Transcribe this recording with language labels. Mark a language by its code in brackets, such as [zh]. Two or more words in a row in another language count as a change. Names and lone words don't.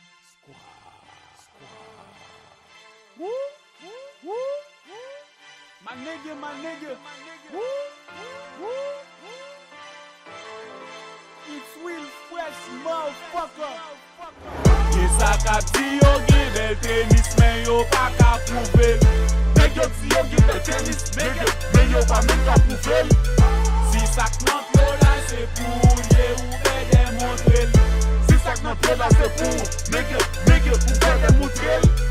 [en] Squad, squad. Woo, woo, woo. My nigga, my nigga. Woo, woo, woo. It's Will Fresh, motherfucker. [ht] Gen sa k ap di yo, gen bèl tenis, men yo pa ka pwouve l. Nèg yo di yo gen bèl tenis, men yo, men yo pa menm ka pwouve l. Si sa k mank yo la, se pou ye ou fè demontre l. Si sa k mank yo la, se pou nèg yo, nèg yo pou fè demontre l.